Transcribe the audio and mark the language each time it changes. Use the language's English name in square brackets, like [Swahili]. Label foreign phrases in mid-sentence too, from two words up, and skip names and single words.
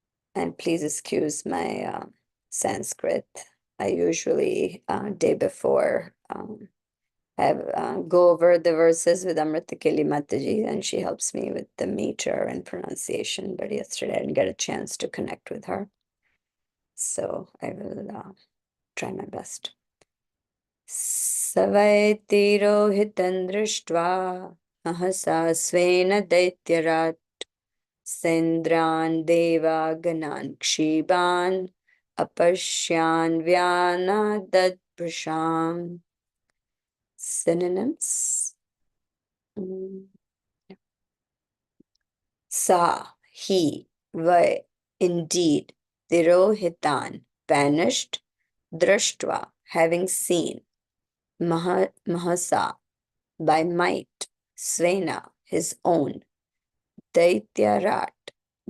[English] And please excuse my Sanskrit. I usually, day before, go over the verses with Amritakeli Mataji, and she helps me with the meter and pronunciation. But yesterday I didn't get a chance to connect with her. So I will try my best. [Sanskrit] Savaiti rohitan drishtva mahasa svena daityarat Sendran deva ganan kshiban apashyan vyana dadprasham. [English] Synonyms. Sa, he, vai, indeed, tirohitan, banished, drashtva, having seen, mahasa, by might, svena, his own, daityarat, the